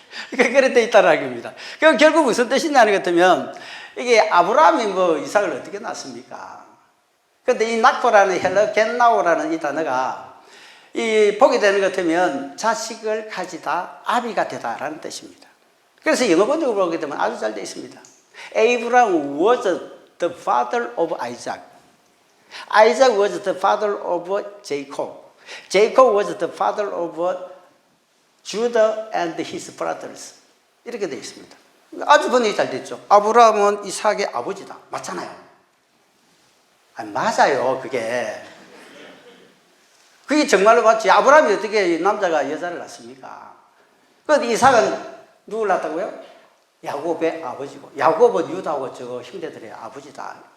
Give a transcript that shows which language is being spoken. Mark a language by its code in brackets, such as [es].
[ko] 그렇게 되어 있다는 겁니다. 그럼 결국 무슨 뜻이냐는 것 같으면 이게 아브라함이 뭐 이삭을 어떻게 낳습니까? 그런데 이 낳고라는 헬러 겐나오라는 이 단어가 이 보게 되는 것 같으면 자식을 가지다, 아비가 되다라는 뜻입니다. 그래서 영어 번역을 보게 되면 아주 잘 되어 있습니다. [en] Abraham was the father of Isaac. Isaac was the father of Jacob. Jacob was the father of Judah and his brothers. [ko] 이렇게 되어 있습니다. 아주 번역이 잘 됐죠. 아브라함은 이삭의 아버지다. 맞잖아요. 아니, 맞아요. 그게 정말로 맞지. 아브라함이 어떻게 남자가 여자를 낳습니까? 그런데 이삭은 누굴 낳았다고요? 야곱의 아버지고, 야곱은 유다하고 저 형제들의 아버지다.